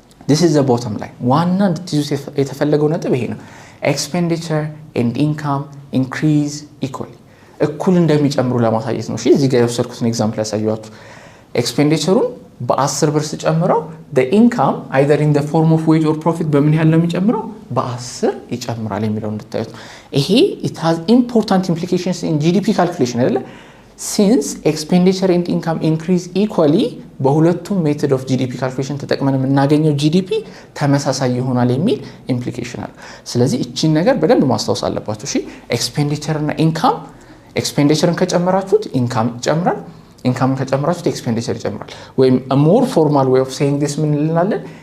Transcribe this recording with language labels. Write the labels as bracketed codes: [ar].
[en] this is the bottom line [am] ዋና እንድትይዙት የተፈለገው ነጥብ ይሄ ነው። [en] expenditure and income increase equally [am] እኩል እንደሚጨምሩ ለማሳየት ነው። እሺ እዚህ ጋር የወሰድኩትን ኤግዛምፕል ያሳያችሁ። ኤክስፔንዲቸሩን በ10 ብር ሲጨምረው [en] the income either in the form of wage or profit [am] በምን ያህል ነው የሚጨምረው? በ10 ይጨምራል የሚለው እንድታዩት። ይሄ [en] it has important implications in GDP calculation [am] አይደለ? [en] since expenditure and income increase equally [am] በሁለቱም ሜተድ ኦፍ GDP calculation ተጠቅመን የምናገኘው GDP ተመሳሳይ ይሆናል የሚል ኢምፕሊኬሽን አለ። ስለዚህ እቺን ነገር በደንብ ማስታወስ አለባችሁ። እሺ ኤክስፔንዲቸር እና ኢንካም ኤክስፔንዲቸርን ከጨመራችሁት ኢንካም ይጨምራል፣ ኢንካም ከጨመራችሁት ኤክስፔንዲቸር ይጨምራል። ወይም [en] a more formal way of saying this [am] ምን እንላለን?